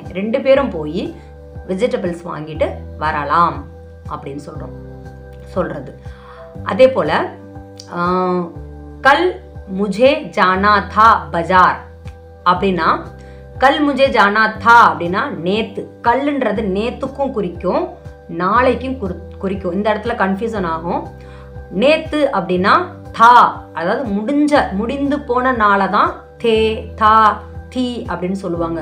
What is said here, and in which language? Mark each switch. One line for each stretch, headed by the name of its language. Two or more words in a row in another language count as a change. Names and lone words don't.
Tamil: ரெண்டு பேரும் போய் வெஜிடபிள்ஸ் வாங்கிட்டு வரலாம் அப்படின்னு சொல்றது. அதே போல
Hindi: कल मुझे जाना था बाजार
Tamil: அப்படின்னா
Hindi: कल मुझे जाना था
Tamil: அப்படின்னா நேத்து. கல்லுன்றது நேத்துக்கும் குறிக்கும், நாளைக்கும் குறிக்கும். இந்த இடத்துல கன்ஃபியூசன் ஆகும். நேத்து அப்படின்னா தா, அதாவது முடிந்து போன நாளை தான்
Hindi: थे था थी
Tamil: அப்படின்னு சொல்லுவாங்க.